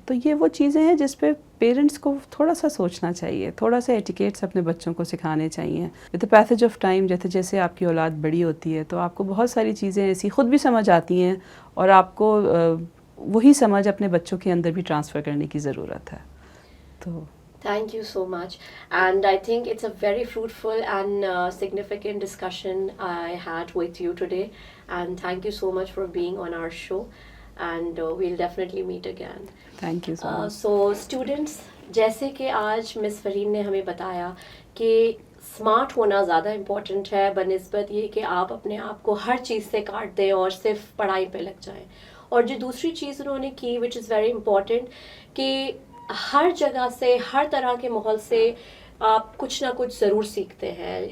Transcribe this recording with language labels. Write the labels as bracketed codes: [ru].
[ur] تو یہ وہ چیزیں ہیں جس پہ پیرنٹس کو تھوڑا سا سوچنا چاہیے, تھوڑا سا ایٹیکیٹس اپنے بچوں کو سکھانے چاہیے. [en] with the passage of time [ur] جیسے جیسے آپ کی اولاد بڑی ہوتی ہے تو آپ کو بہت ساری چیزیں ایسی خود بھی سمجھ آتی ہیں, اور آپ کو وہی سمجھ اپنے بچوں کے اندر بھی ٹرانسفر کرنے کی ضرورت ہے. تو [en] Thank you so much. And I think it's a very fruitful and significant discussion I had with you today. And thank you so much for being on our show. And we'll definitely meet again. Thank you so much. So students, [ur] جیسے کہ آج مس foreign نے ہمیں بتایا کہ smart ہونا زیادہ important ہے بنسبت یہ کہ آپ اپنے آپ کو ہر چیز سے کاٹ دیں اور صرف پڑھائی پہ لگ جائیں. اور جو دوسری چیز انہوں نے کی [en] which is very important [ur] کہ ہر جگہ سے ہر طرح کے ماحول سے آپ کچھ نہ کچھ ضرور سیکھتے ہیں.